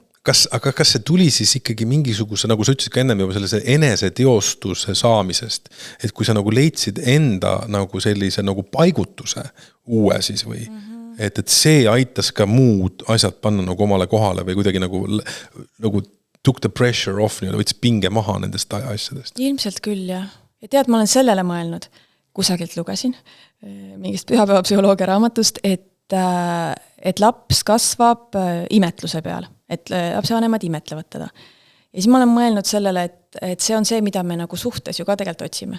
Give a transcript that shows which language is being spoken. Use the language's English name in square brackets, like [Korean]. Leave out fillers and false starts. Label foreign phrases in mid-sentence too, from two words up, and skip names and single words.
[Estonian] Aga kas see tuli siis ikkagi mingisuguse, nagu sa ütlesid ka ennem juba sellise eneseteostuse saamisest, et kui sa nagu leidsid enda nagu sellise nagu paigutuse uue siis või, et see aitas ka muud asjad panna nagu omale kohale või kuidagi nagu [English] took the pressure off, [Estonian] võttis pinge maha nendest asjadest. Ilmselt küll, jah. Ja tead, ma olen sellele mõelnud, kusagilt lugesin mingist pühapäevapsühholoogia raamatust, et laps kasvab imetluse peal, et lapsevanemad imetlevad teda. Ja siis ma olen mõelnud sellele, et see on see, mida me nagu suhtes ju ka tegelikult otsime.